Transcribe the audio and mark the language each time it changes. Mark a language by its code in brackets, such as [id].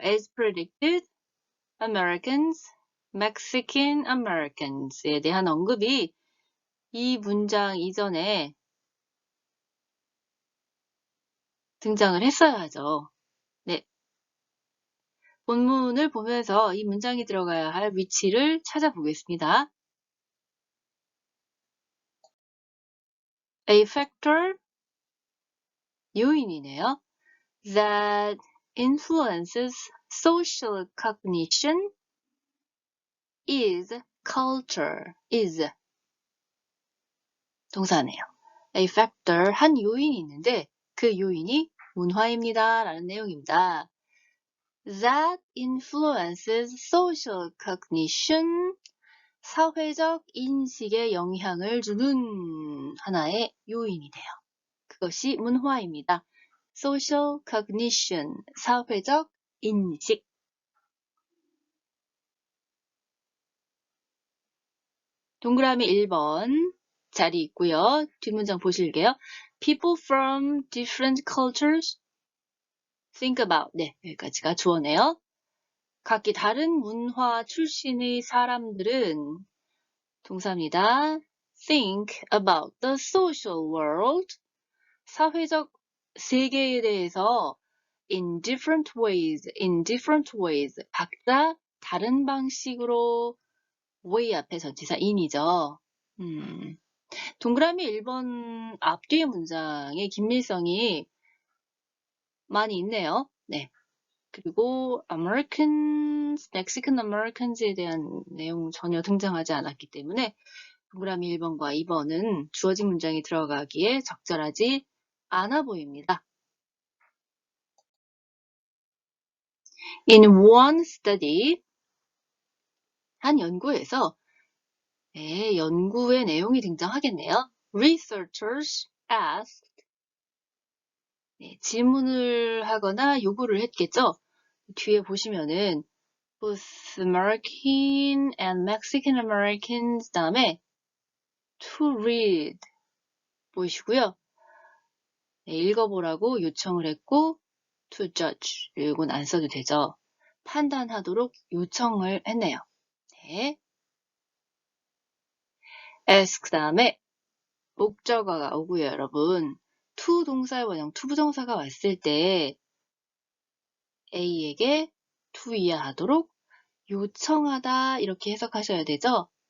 [en] As predicted, [ko] Americans, Mexican Americans에 대한 언급이 이 문장 이전에 등장을 했어야 하죠. 네. 본문을 보면서 이 문장이 들어가야 할 위치를 찾아보겠습니다. [en] A factor, [ko] 요인이네요. [en] That influences social cognition is culture. [ko] is 동사네요. [en] A factor, [ko] 한 요인이 있는데 그 요인이 문화입니다. 라는 내용입니다. [en] That influences social cognition, [ko] 사회적 인식에 영향을 주는 하나의 요인이래요. 그것이 문화입니다. social cognition, 사회적 인식. 동그라미 1번 자리 있고요. 뒷문장 보실게요. [en] People from different cultures think about. [ko] 네, 여기까지가 주어네요. 각기 다른 문화 출신의 사람들은 동사입니다. [en] think about the social world, [ko] 사회적 세계에 대해서 [en] in different ways, [ko] 각자 다른 방식으로 [en] way 앞에 전치사 in이죠. [ko] 동그라미 1번 앞뒤의 문장의 긴밀성이 많이 있네요. 네. 그리고 Americans, Mexican Americans에 대한 내용 전혀 등장하지 않았기 때문에 동그라미 1번과 2번은 주어진 문장이 들어가기에 적절하지 않아 보입니다. [en] In one study, [ko] 한 연구에서 연구의 내용이 등장하겠네요. [en] Researchers asked, [ko] 질문을 하거나 요구를 했겠죠. 뒤에 보시면은 [en] both American and Mexican Americans [ko] 다음에 to read 보이시고요. 읽어보라고 요청을 했고 to judge 이건 안 써도 되죠. 판단하도록 요청을 했네요. 네. ask 다음에 목적어가 오고요, 여러분. to 동사의 원형, to 부정사가 왔을 때 A에게 to 이해하도록 요청하다 이렇게 해석하셔야 되죠.